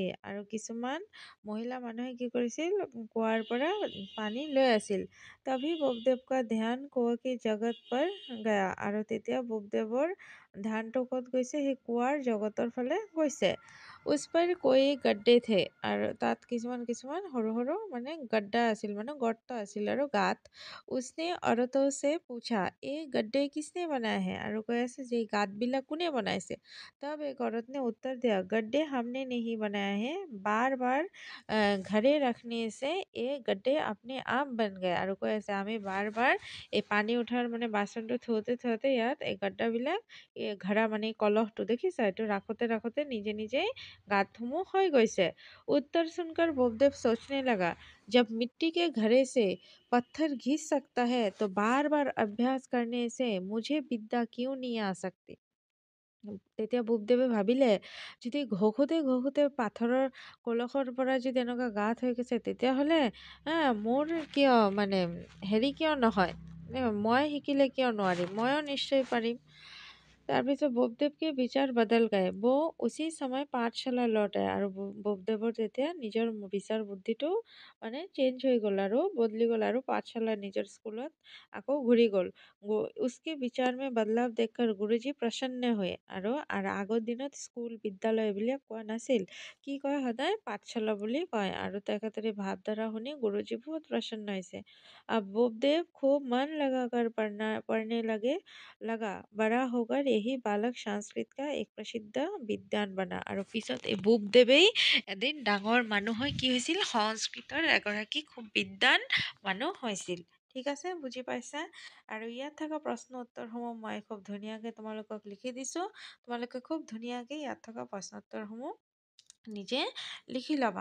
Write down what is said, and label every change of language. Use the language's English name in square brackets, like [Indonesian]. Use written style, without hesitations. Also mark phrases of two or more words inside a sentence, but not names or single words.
[Assamese] আৰু কিছুমান মহিলা মানুহে কি কৰিছিল, কুঁৱাৰ পৰা পানী লৈ আছিল। [Hindi] तभी बोपदेव का ध्यान कुएं की जगत पर गया। [Assamese] আৰু তেতিয়া बोपदेৱৰ ধ্যানটো ক'ত গৈছে, সেই কুঁৱাৰ জগতৰ ফালে গৈছে। [Hindi] उस पर कोई गड्ढे थे। [Assamese] আৰু তাত কিছুমান সৰু সৰু মানে गड्ढा আছিল, মানে গৰ্ত আছিল আৰু গাত। [Hindi] उसने औरतों से पूछा, ये गड्ढे किसने बनाए हैं। [Assamese] আৰু কৈ আছে যে গাঁতবিলাক কোনে বনাইছে। [Hindi] तब एक औरत ने उत्तर दिया, गड्ढे हमने नहीं बनाए हैं, बार बार घड़े रखने से ये गड्ढे अपने आप बन गए। [Assamese] আৰু কৈ আছে আমি বাৰ বাৰ এই পানী উঠাৰ মানে বাচনটো থওঁতে ইয়াত এই গड्ढाবিলাক ঘড়া মানে কলহটো দেখিছা, এইটো ৰাখোতে নিজে নিজেই গাঁতসমূহ হৈ গৈছে। [Hindi] उत्तर सुनकर बोपदेव सोचने लगा, जब मिट्टी के घड़े से पत्थर घिस सकता है तो बार बार अभ्यास करने से मुझे विद्या क्यों नहीं आ सकती। [Assamese] তেতিয়া বোপদেৱে ভাবিলে, যদি ঘঁহোতে পাথৰৰ কলহৰ পৰা যদি এনেকুৱা গাঁত হৈ গৈছে, তেতিয়াহ'লে মোৰ কিয় মানে হেৰি কিয় নহয়, মই শিকিলে কিয় নোৱাৰিম, ময়ো নিশ্চয় পাৰিম। [Hindi] তাৰপিছত बोपदेव के विचार बदल गए। वो उसी समय पाठशाला लौट आए। [Assamese] আৰু बोपदेৱৰ তেতিয়া নিজৰ বিচাৰ বুদ্ধিটো মানে চেঞ্জ হৈ গ'ল আৰু বদলি গ'ল, আৰু পাঠশালা নিজৰ স্কুলত আকৌ ঘূৰি গ'ল। [Hindi] उसके विचार में बदलाव देखकर गुरुजी प्रसन्न हुए। [Assamese] আৰু আগৰ দিনত স্কুল বিদ্যালয় এইবিলাক কোৱা নাছিল, কি কয় সদায় পাঠশালা বুলি কয়। আৰু তেখেতৰ এই ভাৱধাৰা শুনি গুৰুজী বহুত প্ৰসন্ন হৈছে। [Hindi] अब बोपदेव खूब मन लगाकर पढ़ने लगा। बड़ा होकर यही बालक संस्कृत का एक प्रसिद्ध विद्वान बना। [Assamese] আৰু পিছত এই বোপদেৱেই এদিন ডাঙৰ মানুহ হৈ কি হৈছিল, সংস্কৃতৰ এগৰাকী খুব বিদ্বান মানুহ হৈছিল। ঠিক আছে, বুজি পাইছা। আৰু ইয়াত থকা প্ৰশ্ন উত্তৰসমূহ মই খুব ধুনীয়াকৈ তোমালোকক লিখি দিছোঁ। তোমালোকে খুব ধুনীয়াকৈ ইয়াত থকা প্ৰশ্ন উত্তৰসমূহ নিজে লিখি ল'বা।